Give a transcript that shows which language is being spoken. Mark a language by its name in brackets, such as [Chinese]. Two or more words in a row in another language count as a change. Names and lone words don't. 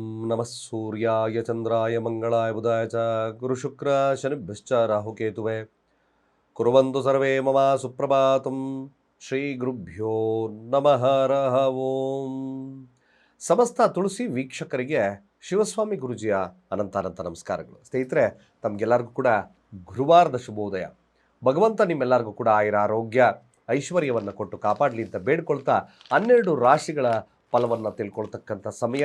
[Sanskrit] ನಮಃ ಸೂರ್ಯಾಯ ಚಂದ್ರಾಯ ಮಂಗಳಾಯ ಬುಧಾಯ ಚ ಗುರುಶುಕ್ರ ಶನಿಭ್ಯಶ್ಚ ರಾಹುಕೇತುವೆ ಕುರ್ವಂತು ಸರ್ವೇ ಮಮ ಸುಪ್ರಭಾತಂ ಶ್ರೀ ಗುರುಭ್ಯೋ ನಮಃ ಹರಃ ಓಂ. [Kannada] ಸಮಸ್ತ ತುಳಸಿ ವೀಕ್ಷಕರಿಗೆ ಶಿವಸ್ವಾಮಿ ಗುರುಜಿಯ ಅನಂತ ನಮಸ್ಕಾರಗಳು. ಸ್ನೇಹಿತರೆ, ತಮಗೆಲ್ಲರಿಗೂ ಕೂಡ ಗುರುವಾರದ ಶುಭೋದಯ. ಭಗವಂತ ನಿಮ್ಮೆಲ್ಲರಿಗೂ ಕೂಡ ಆಯುರ ಆರೋಗ್ಯ ಐಶ್ವರ್ಯವನ್ನು ಕೊಟ್ಟು ಕಾಪಾಡಲಿ ಅಂತ ಬೇಡ್ಕೊಳ್ತಾ 12 ರಾಶಿಗಳ ಫಲವನ್ನು ತಿಳ್ಕೊಳ್ತಕ್ಕಂಥ ಸಮಯ.